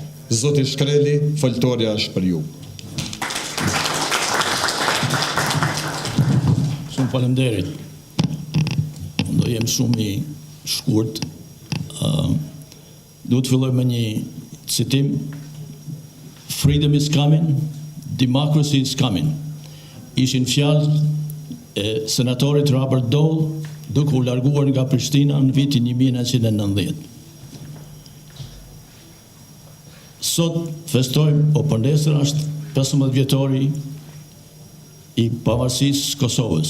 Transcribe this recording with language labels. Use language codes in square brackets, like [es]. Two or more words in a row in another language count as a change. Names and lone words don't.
[sq] Zoti Shkreli, foltorja është për ju. Shumë faleminderit. Do jem shumë i shkurt. Do të filloj me një citim. [en] Freedom is coming, democracy is coming. [sq] Ishin fjalë e senatorit Robert Dole duke u larguar nga Prishtina në vitin 1990. Sot festojmë, o për nesër është 15 vjetori i pavarësisë Kosovës.